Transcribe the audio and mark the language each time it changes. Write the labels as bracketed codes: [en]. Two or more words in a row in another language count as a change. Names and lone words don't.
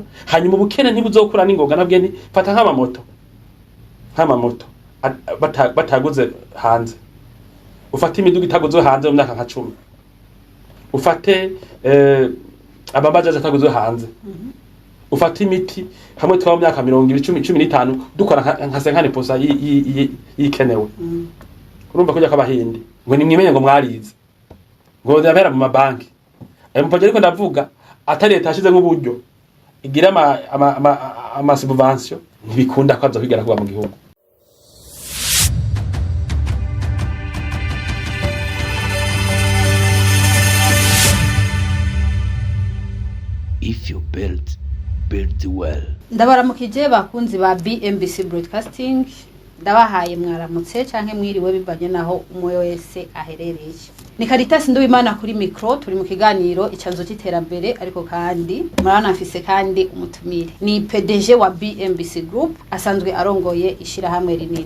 [rn] Hanyuma ubukene ntibuzokura n'ingoga nabwe nti fata nk'amamoto bataguze hanze, ufate imiduga itaguzwe hanze mu myaka nka 10, ufate ababajaje ataguzwe hanze, ufate imiti hamwe twa mu myaka 20-15 dukora nka 50% yikenewe. Urumva kujya kabahindi ngo nimwimenye ngo mwarize ngo ndabera mu mabanki mpaje ariko ndavuga atari leta yashize nk'uburyo igira ama subvention ntibikunda ko azokigera kuba mu gihugu. [en] If you build well. [rn] Ndabaramukije bakunzi ba BMBC Broadcasting, ndabahaye mwaramutse canke mwiriwe bivanye naho umwe wese aherereye. Ni Caritas Nduwimana kuri micro, turi mu kiganiro icanzo cy'iterambere, ariko kandi murana afise kandi umutumire ni PDG wa BMBC Group asanzwe arongoye ishira hamwe rinini.